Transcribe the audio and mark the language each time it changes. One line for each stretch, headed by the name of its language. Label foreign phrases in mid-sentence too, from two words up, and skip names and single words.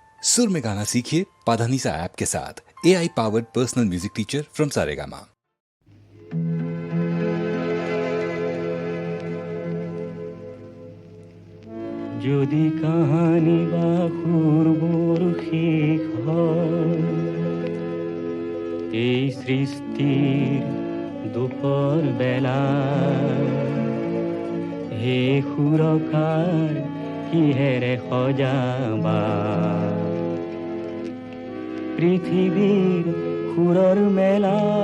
Hindi: सुर में गाना सीखिए पाधानीसा ऐप के साथ।
English: AI powered personal music teacher from Saregama.
Assamese: যদি কাহানি বা পূর্বর শেষ হয় এই সৃষ্টির দুপর বেলা, হে সুৰকাৰ কিহেৰে সজাবা পৃথিৱীৰ সুৰৰ মেলা।